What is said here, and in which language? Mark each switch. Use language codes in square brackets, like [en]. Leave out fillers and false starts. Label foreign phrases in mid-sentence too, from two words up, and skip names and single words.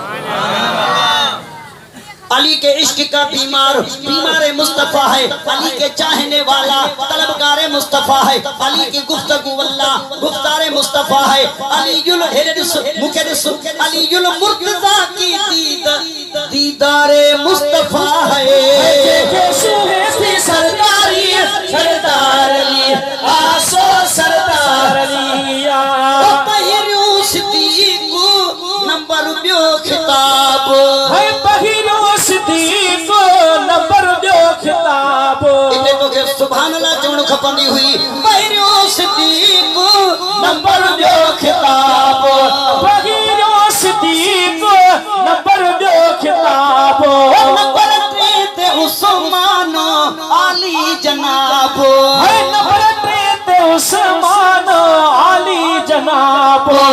[hi] अली के इश्क का बीमार बीमार मुस्तफा है, अली के चाहने वाला तलबगार मुस्तफा है, अली की गुफ्तगू वल्ला गुफ्तार मुस्तफा है, अलीयुल हिरस मुकद्दस अलीयुल मुर्तजा की दीदारे मुस्तफा है। [sd] सुहेती सरदारी सरदार अली आसो सरदार अलिया पहिरियो सिद्दीक नंबर बियो खिताब है, पहिरियो सिद्दीक नंबर बियो खिताब। इते तो के [ar] سبحان الله [sd] चवण खपंदी हुई। पहिरियो सिद्दीक नंबर बियो खिताब, पहिरियो सिद्दीक नंबर बियो खिताब। नंबर 3 ते उस्मान अली जनाब है, नंबर 3 ते उस्मान अली जनाब।